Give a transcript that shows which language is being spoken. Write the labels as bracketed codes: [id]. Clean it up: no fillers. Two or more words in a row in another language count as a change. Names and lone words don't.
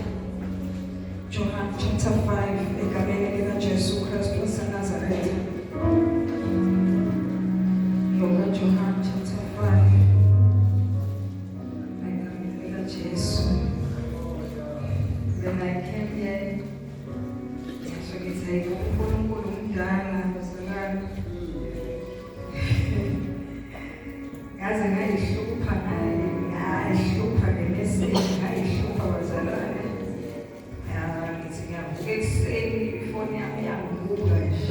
[zu] John chapter 5 egameni likaJesu Kristu waseNazaretha. John chapter 5 egameni likaJesu. [en] When I came here, so it's like [zu] uNkulunkulu umdala bazalwane. Ngaze ngayihlupha naye, ngayihlupha ngemeseji, ngayihlupha bazalwane. Ngithi ngiyavuka ekuseni ifoni yami yangibuka nje.